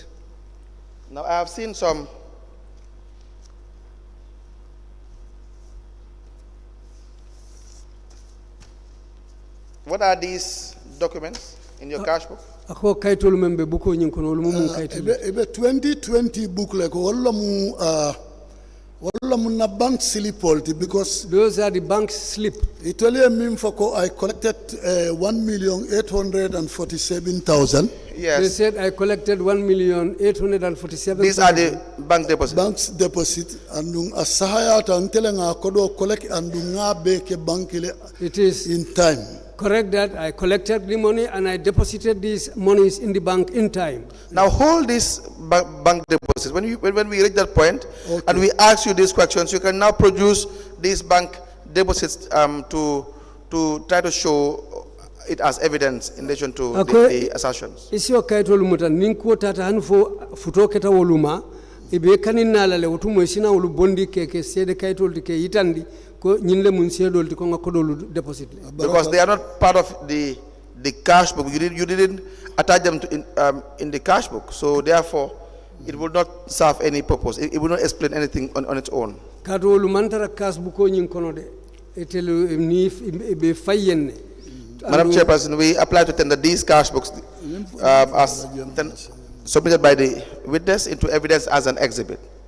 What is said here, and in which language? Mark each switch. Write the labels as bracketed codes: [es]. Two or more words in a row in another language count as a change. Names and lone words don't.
[en] Now I have seen some what are these documents in your cash book? Ebe 2020 book like walla mu na bank slip because those are the bank slip. It only mean for I collected 1,847,000. Yes. They said I collected 1,847,000. These are the bank deposits. Banks deposit and [dyo] asahaya ta ntelenga kodo [en] collect and beke bank it is in time. Correct that I collected the money and I deposited these monies in the bank in time. Now hold these bank deposits. When we reach that point and we ask you these questions, you can now produce these bank deposits to try to show it as evidence in relation to the assertions. [dyo] Isi okaitol muta ninko tata hanfo futoketa woluma ibe kanina la le wotumo isina wolu bondi keke sede kaitol dike yitandi. [en] Because they are not part of the cash book. You didn't attach them to in the cash book. So therefore, it will not serve any purpose. It will not explain anything on its own. Madam Chairperson, we apply to tender these cash books as submitted by the witness into evidence as an exhibit.